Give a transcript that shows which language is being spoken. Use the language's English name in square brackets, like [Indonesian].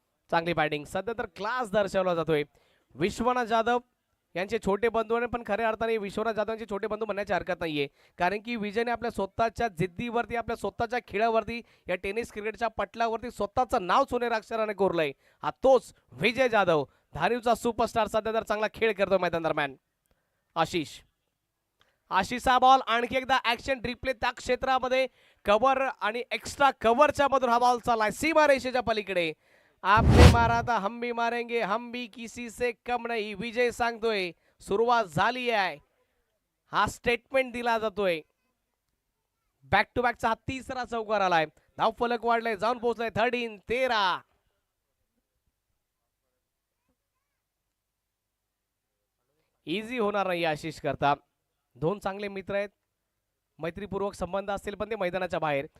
[Marathi] चांगली बॅटिंग, सध्या तर क्लास दर्शवला जातोय. विश्वनाथ जाधव यांचे छोटे बंधू आहे, पण खऱ्या अर्थाने विश्वनाथ जाधव यांचे छोटे बंधू म्हणण्याची हरकत नाहीये, कारण की विजयने आपल्या स्वतःच्या जिद्दीवरती, आपल्या स्वतःच्या खेळावरती, या टेनिस क्रिकेटच्या पटलावरती स्वतःचं नाव सोनेरी अक्षराने कोरलंय. हा तोच विजय जाधव, धारीवचा सुपरस्टार. सध्या तर चांगला खेळ करतोय मैदान दरम्यान. आशिषचा बॉल आणखी एकदा ऍक्शन रिप्ले त्या क्षेत्रामध्ये कव्हर आणि एक्स्ट्रा कव्हरच्या मधून हा बॉल चाललाय सीमारेषेच्या पलीकडे. [Hindi] आपने मारा था हम भी मारेंगे, हम भी किसी से कम नहीं, [Marathi] विजय सांगतोय. सुरुवात झाली आहे, हा स्टेटमेंट दिला जातोय. बॅक टू बॅकचा हा तिसरा चौकार आलाय. धाव फलक वाढलाय, जाऊन पोहोचलाय 13. इझी होणार नाही आशिष करता. दोन चांगले मित्र आहेत, मैत्रीपूर्वक संबंध असतील, पण ते मैदानाच्या बाहेर.